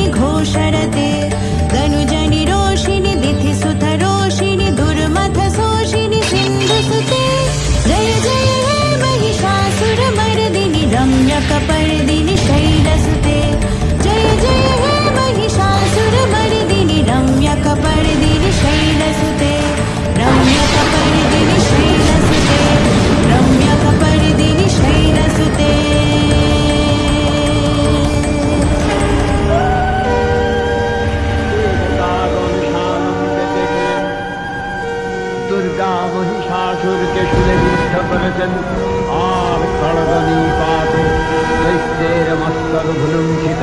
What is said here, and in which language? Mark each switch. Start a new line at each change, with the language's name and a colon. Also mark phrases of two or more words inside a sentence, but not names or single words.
Sanskrit: घोषरते तनुजनि रोषिणि दिथिसुतरोषिणि दुर्मथशोषिणि सिन्धुसुते जय जय हे महिषासुरमर्दिनि रम्यकपर्दिनि शैलसुते जय जय हे महिषासुरमर्दिनि रम्यकपर्दिनि शैलसुते रम्यकपर्दिनि शैलसुते रम्यकपर्दिनि शैलसुते
Bangla: দুর্গা মহিষাসুরকে শুলে বিদ্ধ করেছেন আর খড়গনিপাত দৈত্যের মস্তক ভুলুণ্ঠিত।